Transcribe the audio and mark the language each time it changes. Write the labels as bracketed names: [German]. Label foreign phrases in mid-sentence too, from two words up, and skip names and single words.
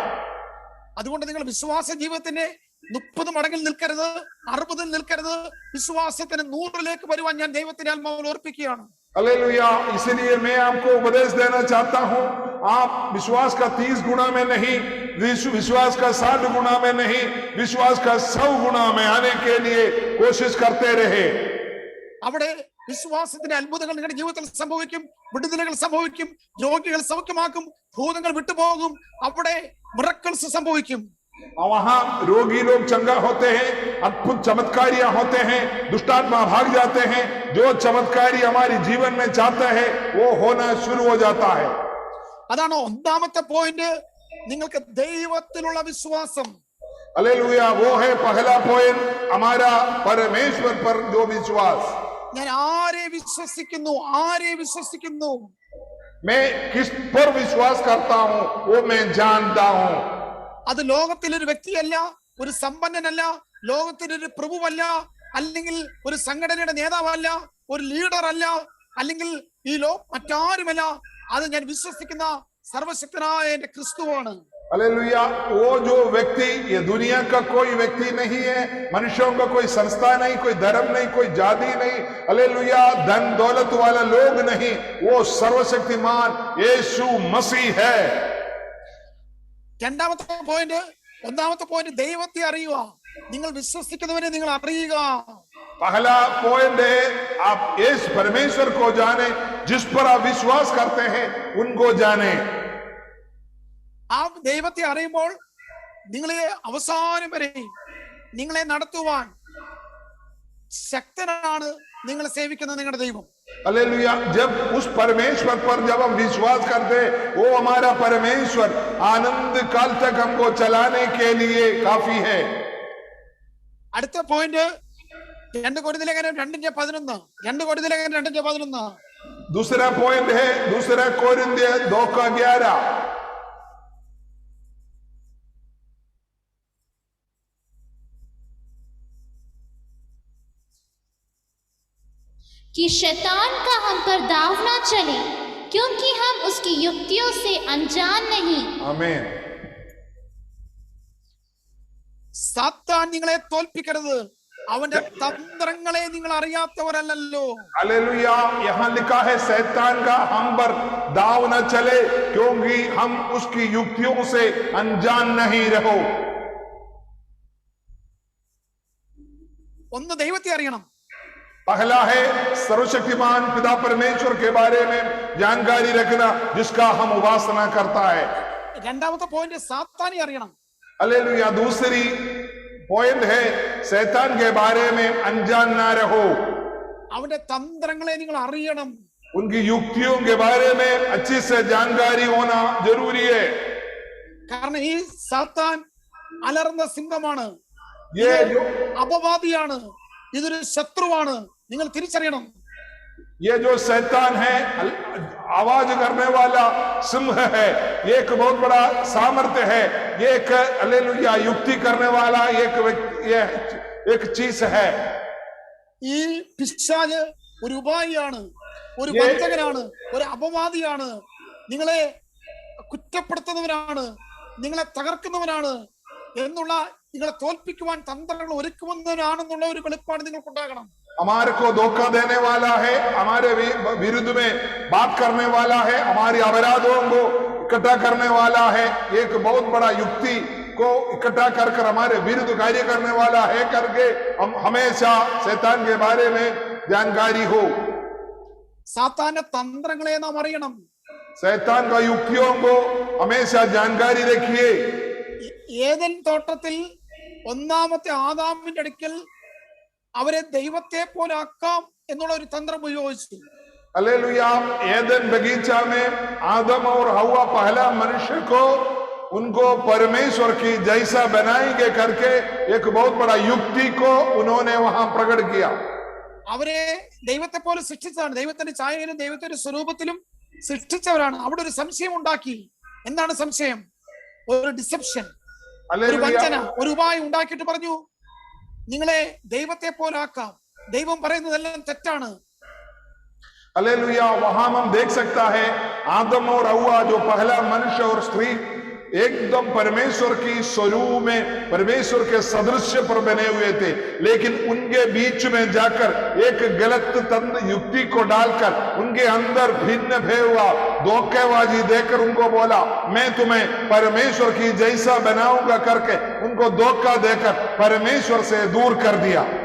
[Malayalam] അതുകൊണ്ട് നിങ്ങൾ വിശ്വാസ ജീവിതത്തിന്റെ 30 മടങ്ങിൽ നിൽക്കരുത്, 60 നിൽക്കരുത്. വിശ്വാസത്തിന് 100ലേക്ക് വരുവാൻ ഞാൻ ദൈവത്തിന്റെ ആത്മാവിൽ ഓർപ്പിക്കുകയാണ്. [Hindi] हालेलुया। इसलिए मैं आपको उपदेश देना चाहता हूं, आप विश्वास का 30 गुना में नहीं, विश्वास का 60 गुना में नहीं, विश्वास का 100 गुना में आने के लिए कोशिश करते रहे। [Malayalam] അവിടെ വിശ്വാസത്തിന്റെ അത്ഭുതങ്ങൾ നിങ്ങളുടെ ജീവിതത്തിൽ സംഭവിക്കും. വിടുതലുകൾ സംഭവിക്കും, രോഗികൾ സൗഖ്യമാക്കും, ഭൂതങ്ങൾ വിട്ടുപോകും. അവിടെ മിറക്കിൾസ് സംഭവിക്കും. [Hindi] वहां रोगी लोग चंगा होते हैं, अद्भुत चमत्कारियां होते हैं, दुष्टात्मा भाग जाते हैं। जो चमत्कारी हमारी जीवन में चाहता है वो होना शुरू हो जाता है। [Malayalam] അതാണ് ഒന്നാമത്തെ പോയിന്റ്, നിങ്ങൾക്ക് ദൈവത്തിലുള്ള വിശ്വാസം. [Hindi] हालेलुया। वो है पहला पॉइंट, हमारा परमेश्वर पर जो विश्वास। [Malayalam] ഞാൻ ആരെ വിശ്വസിക്കുന്നു, ആരെ വിശ്വസിക്കുന്നു? [Hindi] मैं किस पर विश्वास करता हूं वो मैं जानता हूं। [Malayalam] അത് ലോകത്തിലൊരു വ്യക്തിയല്ല, ഒരു സമ്പന്നനല്ല, ലോകത്തിലൊരു പ്രഭുവല്ല, അല്ലെങ്കിൽ ഒരു സംഘടനയുടെ നേതാവല്ല, ഒരു ലീഡർ അല്ല, അല്ലെങ്കിൽ ഈ മറ്റാരുമല്ല. അത് ഞാൻ വിശ്വസിക്കുന്ന സർവശക്തനായ എന്റെ ക്രിസ്തുവാണ്. [Hindi] हालेलुया। वो जो व्यक्ति, ये दुनिया का कोई व्यक्ति नहीं है, मनुष्यों का कोई संस्था नहीं, कोई धर्म नहीं, कोई जाति नहीं, हालेलुया, धन दौलत वाला लोग नहीं, वो सर्वशक्तिमान यीशु मसीह है। [Malayalam] രണ്ടാമത്തെ പോയിന്റ്, ഒന്നാമത്തെ പോയിന്റ് ദൈവത്തെ അറിയുക. നിങ്ങൾ വിശ്വസിക്കുന്നവരെ നിങ്ങൾ അറിയുക. [Hindi] पहला पॉइंट है आप इस परमेश्वर को जाने, जिस पर आप विश्वास करते हैं उनको जाने। [Malayalam] ആ ദൈവത്തെ അറിയുമ്പോൾ നിങ്ങളെ അവസാനം വരെ നിങ്ങളെ നടത്തുവാൻ ശക്തനാണ് നിങ്ങളെ സേവിക്കുന്ന നിങ്ങളുടെ ദൈവം. [Hindi] हालेलुया। जब उस परमेश्वर पर जब हम विश्वास करते, वो हमारा परमेश्वर आनंद काल तक हमको चलाने के लिए काफी है। [Malayalam] അടുത്ത പോയിന്റ് 2 കൊരിന്ത്യലേഖനം 2:11. [Hindi] दूसरा पॉइंट है 2 कोरिन्थिय 2:11। कि शैतान का हम पर दाव ना चले, क्योंकि हम उसकी युक्तियों से अनजान नहीं। आमीन। [Malayalam] സാത്താൻ നിങ്ങളെ തോൽപ്പിക്കരുത്, അവന്റെ തന്ത്രങ്ങളെ നിങ്ങൾ അറിയാത്തവരല്ലോ. [Hindi] हालेलुया। यहाँ लिखा है शैतान का हम पर दाव न चले, क्योंकि हम उसकी युक्तियों से अनजान नहीं रहो। [Malayalam] ഒന്ന് ദൈവത്തെ അറിയണം. [Hindi] पहला है सर्वशक्तिमान पिता परमेश्वर के बारे में जानकारी रखना, जिसका हम उपासना करता है। [Malayalam] രണ്ടാമത്തെ പോയിന്റ് സാത്താനെ അറിയണം. [Hindi] हालेलुया। दूसरी पॉइंट है शैतान के बारे में अनजान ना रहो। [Malayalam] അവന്റെ തന്ത്രങ്ങളെ നിങ്ങൾ അറിയണം. [Hindi] उनकी युक्तियों के बारे में अच्छी से जानकारी होना जरूरी है। [Malayalam] കാരണം ഈ സാത്താൻ അലർന്ന സിംഹമാണ്, [Hindi] ये जो [Malayalam] അപവാദിയാണ്, ഇതൊരു ശത്രുവാണ്. നിങ്ങൾ തിരിച്ചറിയണം. [Hindi] ये जो शैतान है, आवाज करने वाला सिंह है, ये एक बहुत बड़ा सामर्थ्य है, ये एक हालेलुया युक्ति करने वाला एक चीज है। [Malayalam] ഈ പിശാച് ഒരു ഉപായിയാണ്, ഒരു വഞ്ചകനാണ്, ഒരു അപവാദിയാണ്, നിങ്ങളെ കുറ്റപ്പെടുത്തുന്നവനാണ്, നിങ്ങളെ തകർക്കുന്നവനാണ് എന്നുള്ള, നിങ്ങളെ തോൽപ്പിക്കുവാൻ തന്ത്രങ്ങൾ ഒരുക്കുന്നവനാണെന്നുള്ള ഒരു വെളിപ്പാട് നിങ്ങൾക്കുണ്ടാകണം. [Hindi] हमारे को धोखा देने वाला है, हमारे विरुद्ध में बात करने वाला है, हमारी अपराधों को इकट्ठा करने वाला है, एक बहुत बड़ा युक्ति को इकट्ठा कर हमारे विरुद्ध कार्य करने वाला है करके हम हमेशा शैतान के बारे में जानकारी हो। [Malayalam] സാത്താന്റെ തന്ത്രങ്ങളെ നാം അറിയണം. [Hindi] शैतान का युक्तियों को हमेशा जानकारी रखिए। [Malayalam] ഏദൻ തോട്ടത്തിൽ ഒന്നാമത്തെ ആദാമിന്റെ അടുക്കൽ അവരെ ദൈവത്തെ പോലെ ആക്കാം എന്നുള്ള ഒരു തന്ത്രം ഉപയോഗിച്ചു. [Hindi] हालेलुया। एदन बगीचा में आदम और हवा पहला मनुष्य को उनको परमेश्वर की जैसा बनाएंगे करके एक बहुत बड़ा युक्ति को उन्होंने वहां प्रकट किया। [Malayalam] അവരെ ദൈവത്തെ പോലെ സൃഷ്ടിച്ചതാണ്, ദൈവത്തിന്റെ ഛായയിലും ദൈവത്തിന്റെ സ്വരൂപത്തിലും സൃഷ്ടിച്ചവരാണ്. അവിടെ ഒരു സംശയം ഉണ്ടാക്കി. എന്താണ് സംശയം? ഒരു ഡിസെപ്ഷൻ, ഒരു വഞ്ചന, ഒരു ഉപായം ഉണ്ടാക്കിയിട്ട് പറഞ്ഞു, നിങ്ങളെ ദൈവത്തെ പോലെ ആക്കാം, ദൈവം പറയുന്നതെല്ലാം തെറ്റാണ്. [Hindi] हालेलुया। वहां हम देख सकता है आदम और हव्वा जो पहला मनुष्य और स्त्री एकदम परमेश्वर की स्वरूप में परमेश्वर के सदृश्य पर बने हुए थे, लेकिन उनके बीच में जाकर एक गलत तंत्र युक्ति को डालकर उनके अंदर भिन्न हुआ धोखेबाजी देकर उनको बोला मैं तुम्हें परमेश्वर की जैसा बनाऊंगा करके उनको धोखा देकर परमेश्वर से दूर कर दिया।